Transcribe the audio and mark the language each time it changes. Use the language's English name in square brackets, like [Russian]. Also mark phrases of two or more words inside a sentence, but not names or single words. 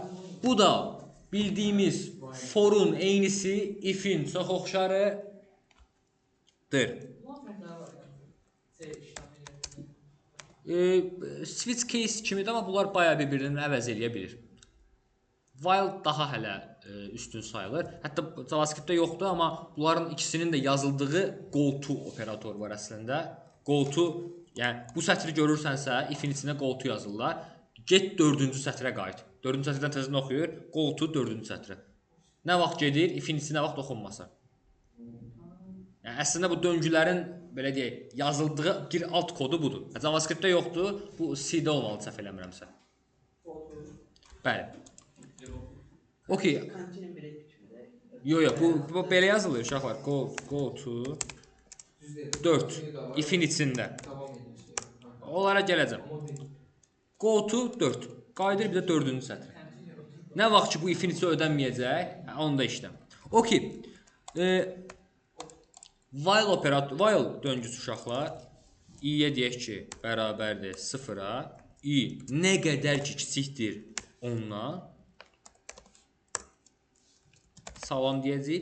[Azerbaijani] Bu da bildiyimiz forun eynisi if'in çox oxşarıdır. [English] Switch case [Azerbaijani] kimidir, amma bunlar bayağı bir-birini əvəz eləyə bilir. While daha hələ üstün sayılır. Hətta JavaScript-də yoxdur, amma bunların ikisinin də yazıldığı [English] go-to operator [Azerbaijani] var əslində. Go-to, yəni bu sətri görürsənsə, if-in içində go-to yazırlar. Get 4-cü sətrə qayıt. 4-cü sətrdən tezdən oxuyur, go-to 4-cü sətrə. Nə vaxt gedir, if-in içində nə vaxt oxunmasa. Yəni əslində bu döngülərin belə deyək, yazıldığı bir alt kodu budur. JavaScript-də yoxdur, bu C-də olmalı səhv eləmirəmsə. Bəli. Okey. Yox, bu belə yazılır uşaqlar. [English] Go to [Azerbaijani] 4 if-in içində. Onlara gələcəm. [English] Go to [Azerbaijani] 4. Qayıdır bir də 4-cü sətrə. Nə vaxt ki bu if-in içi ödənməyəcək, onu da işləm. Okey. While döngüsü uşaqlar i-yə deyək ki, bərabərdir 0-a. I nə qədər ki kiçikdir 10-dan salam deyəcəyik.